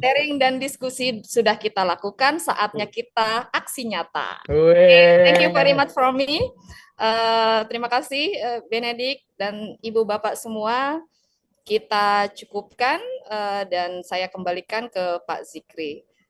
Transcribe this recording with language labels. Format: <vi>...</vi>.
<id>Sharing dan diskusi sudah kita lakukan, saatnya kita aksi nyata.</id> <en>Thank you very much for me.</en> <id>Terima kasih Benedict dan Ibu Bapak semua. Kita cukupkan dan saya kembalikan ke Pak Zikri.</id>